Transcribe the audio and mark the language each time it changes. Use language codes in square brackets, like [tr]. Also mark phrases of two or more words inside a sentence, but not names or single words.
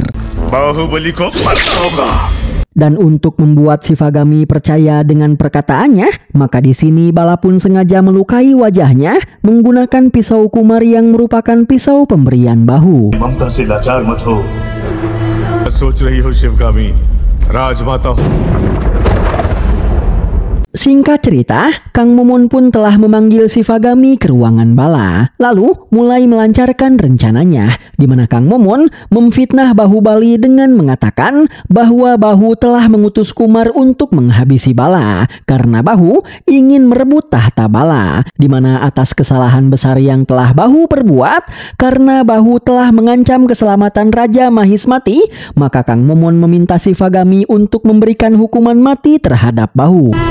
[hi] बाहुबली को मता होगा. [id] Dan untuk membuat Shivagami percaya dengan perkataannya, maka di sini Bala pun sengaja melukai wajahnya menggunakan pisau Kumar yang merupakan pisau pemberian Bahu. [hi] सोच रही हो शिवगामी, राजमाता हो। [id] Singkat cerita, Kang Momon pun telah memanggil Shivagami ke ruangan bala, lalu mulai melancarkan rencananya, di mana Kang Momon memfitnah Bahubali dengan mengatakan bahwa Bahu telah mengutus Kumar untuk menghabisi Bala, karena Bahu ingin merebut tahta Bala, di mana atas kesalahan besar yang telah Bahu perbuat, karena Bahu telah mengancam keselamatan Raja Mahismati, maka Kang Momon meminta Shivagami untuk memberikan hukuman mati terhadap Bahu.